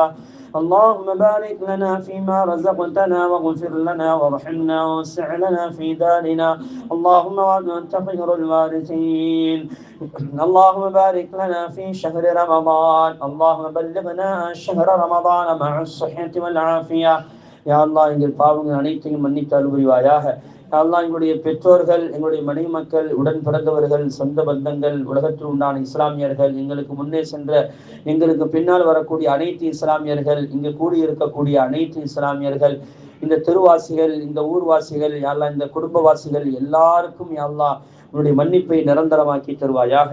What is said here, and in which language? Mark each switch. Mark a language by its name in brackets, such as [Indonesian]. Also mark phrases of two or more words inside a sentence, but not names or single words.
[Arabic] اللهم بارك لنا فيما رزقتنا واغفر لنا وارحمنا ووسع لنا في دارنا. اللهم وأنت خير الوارثين. اللهم بارك لنا في شهر رمضان. اللهم بلغنا شهر رمضان مع الصحة والعافية. يا الله [Tamil] எங்கள் பாவங்கள் அனைத்தையும் மன்னித்து அருள் புரிவாயாக. அல்லாஹ், எங்களுடைய பெற்றோர்கள், எங்களுடைய மனைவி மக்கள், உடன் பிறந்தவர்கள், சொந்த பந்தங்கள், உலகத்தில் உண்டான இஸ்லாமியர்கள், எங்களுக்கு முன்னே சென்ற, எங்களுக்கு பின்னால் வரக்கூடிய அனைத்து இஸ்லாமியர்கள், இங்கு கூடியிருக்கக்கூடிய அனைத்து இஸ்லாமியர்கள், இந்த தெருவாசிகள், இந்த ஊர்வாசிகள், [Arabic] يا الله, [Tamil] இந்த குடும்பவாசிகள் எல்லாருக்கும் [Arabic] يا الله [Tamil] உன்னுடைய மன்னிப்பை நிரந்தரமாக்கி தருவாயாக.